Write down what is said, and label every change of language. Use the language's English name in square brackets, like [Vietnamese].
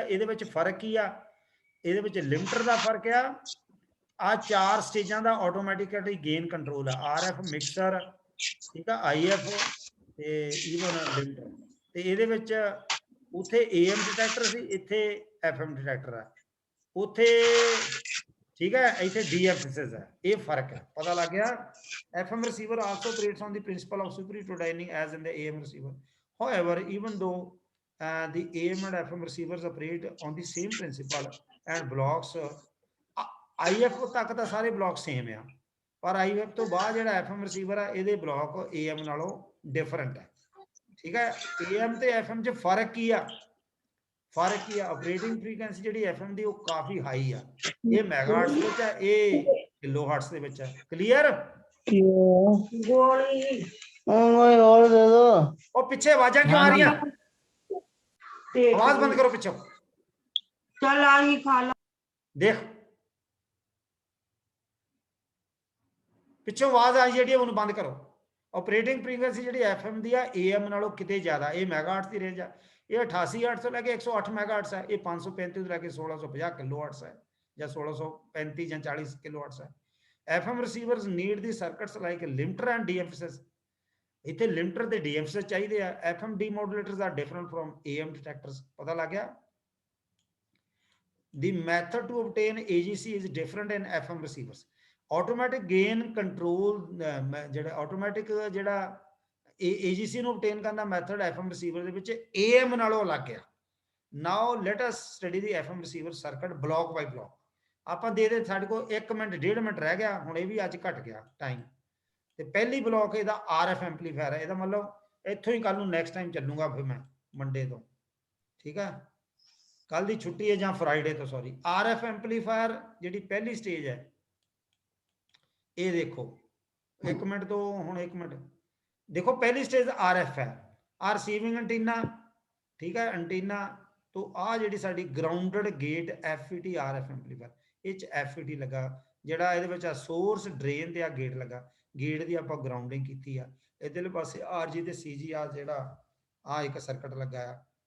[Punjabi] ਇਹਦੇ ਵਿੱਚ ਫਰਕ ਕੀ ਆ? ਇਹਦੇ ਵਿੱਚ ਲਿਮਟਰ ਦਾ ਫਰਕ ਆ 4 ਸਟੇਜਾਂ ਦਾ ਆਟੋਮੈਟਿਕਲੀ ਗੇਨ ਕੰਟਰੋਲ ਆ, ਆਰਐਫ ਮਿਕਸਰ, ਠੀਕ ਆ, ਆਈਐਫ ਤੇ ਈਵਨ ਲਿਮਟਰ। ਤੇ ਇਹਦੇ ਵਿੱਚ ਉੱਥੇ ਏਐਮ ਡਿਟੈਕਟਰ ਸੀ, ਇੱਥੇ ਐਫਐਮ ਡਿਟੈਕਟਰ ਆ ਉੱਥੇ, ਠੀਕ ਹੈ, ਇੱਥੇ ਡੀਐਫਐਸਐਸ ਹੈ। ਇਹ ਫਰਕ ਹੈ, ਪਤਾ ਲੱਗ ਗਿਆ? [English] FM receiver also operates on the principle of super heterodyning as in the AM receiver. However, even though the AM and FM receivers operate on the same principle and blocks, [Punjabi] IF ਤੱਕ ਤਾਂ ਸਾਰੇ block same ਆ, ਪਰ IF ਤੋਂ ਬਾਅਦ ਜਿਹੜਾ FM receiver ਆ ਇਹਦੇ ਬਲੌਕ AM ਨਾਲੋਂ ਡਿਫਰੈਂਟ ਹੈ। ਠੀਕ ਹੈ, AM ਤੇ FM 'ਚ ਫਰਕ ਕੀ ਆ? ਫਰਕ ਕੀ ਆ? ਆਪਰੇਟਿੰਗ ਫ੍ਰੀਕੁਐਂਸੀ ਜਿਹੜੀ FM ਦੀ ਉਹ ਕਾਫੀ ਹਾਈ ਆ, ਇਹ ਮੈਗਾਹਰਟਜ਼ ਵਿੱਚ ਹੈ, ਇਹ ਕਿਲੋ ਹਰਟਜ਼ ਦੇ ਵਿੱਚ ਹੈ। ਕਲੀਅਰ? [Hindi] और दे दो। [Punjabi] ਉਹ ਪਿੱਛੇ ਆਵਾਜ਼ਾਂ ਕਿਉਂ ਆ ਰਹੀਆਂ? ਆਵਾਜ਼ ਬੰਦ ਕਰੋ ਪਿੱਛੋਂ। चल आई खा ला। ਦੇਖ ਪਿੱਛੋਂ ਆਵਾਜ਼ ਆਈ ਜਿਹੜੀ ਉਹਨੂੰ ਬੰਦ ਕਰੋ। ਆਪਰੇਟਿੰਗ ਫ੍ਰੀਕੁਐਂਸੀ ਜਿਹੜੀ FM ਦੀ ਆ AM ਨਾਲੋਂ ਕਿਤੇ ਜ਼ਿਆਦਾ, ਇਹ ਮੈਗਾਹਰਟਜ਼ ਦੀ ਰੇਂਜ ਆ। ਇਹ 88 ਹਰਟਜ਼ ਤੋਂ ਲੈ ਕੇ 108 ਮੈਗਾਹਰਟਜ਼ ਹੈ। ਇਹ 535 ਤੋਂ ਲੈ ਕੇ 1650 ਕਿਲੋ ਹਰਟਜ਼ ਹੈ, ਜਾਂ 1635 ਜਾਂ 40 ਕਿਲੋ ਹਰਟਜ਼ ਹੈ। [English] FM receivers need the circuits like limiter and de-emphasis. [Punjabi] ਇੱਥੇ ਲਿਮਟਰ ਤੇ ਡੀ-ਐਮਫੈਸਿਸ ਚਾਹੀਦੇ ਆ। [English] FM demodulators are different from AM detectors. [Punjabi] ਪਤਾ ਲੱਗ ਗਿਆ? [English] The method to obtain AGC is different in FM receivers. [Punjabi] Automatic gain control ਜਿਹੜਾ automatic ਜਿਹੜਾ AGC ਨੂੰ obtain ਕਰਨ ਦਾ ਮੈਥਡ FM receiver ਦੇ ਵਿੱਚ AM ਨਾਲੋਂ ਅਲੱਗ ਆ। [English] Now let us study the FM receiver circuit block by block. [Punjabi] ਆਪਾਂ ਦੇ ਸਾਡੇ ਕੋਲ 1 ਮਿੰਟ 1.5 ਮਿੰਟ ਰਹਿ ਗਿਆ, ਹੁਣ ਇਹ ਵੀ ਅੱਜ ਘਟ ਗਿਆ ਟਾਈਮ। ਤੇ ਪਹਿਲੀ ਬਲੌਕ ਇਹਦਾ RF ਐਂਪਲੀਫਾਇਰ ਹੈ। ਇਹਦਾ ਮਤਲਬ ਇੱਥੋਂ ਹੀ ਕੱਲ ਨੂੰ ਨੈਕਸਟ ਟਾਈਮ ਚੱਲੂਗਾ, ਫਿਰ ਮੈਂ ਮੰਡੇ ਤੋਂ, ਠੀਕ ਹੈ, ਕੱਲ ਦੀ ਛੁੱਟੀ ਹੈ ਜਾਂ ਫਰਾਈਡੇ ਤੋਂ, ਸੌਰੀ। RF ਐਂਪਲੀਫਾਇਰ ਜਿਹੜੀ ਪਹਿਲੀ ਸਟੇਜ ਹੈ, ਇਹ ਦੇਖੋ 1 ਮਿੰਟ ਤੋਂ ਹੁਣ 1 ਮਿੰਟ ਦੇਖੋ, ਪਹਿਲੀ ਸਟੇਜ RF ਹੈ, ਆ ਰਿਸੀਵਿੰਗ ਐਂਟੀਨਾ, ਠੀਕ ਹੈ, ਐਂਟੀਨਾ ਤੋਂ ਆ ਜਿਹੜੀ ਸਾਡੀ grounded gate FET RF amplifier, ਇਹ 'ਚ FET ਲੱਗਾ, ਜਿਹੜਾ ਇਹਦੇ ਵਿੱਚ ਆ ਸੋਰਸ ਡਰੇਨ ਤੇ ਆ ਗੇਟ ਲੱਗਾ, ਗੇਟ ਦੀ ਆਪਾਂ ਗਰਾਊਂਡਿੰਗ ਕੀਤੀ ਆ। ਇਧਰਲੇ ਪਾਸੇ RG ਤੇ CG ਆ ਜਿਹੜਾ ਆ ਇੱਕ ਸਰਕਟ ਲੱਗਾ ਆ,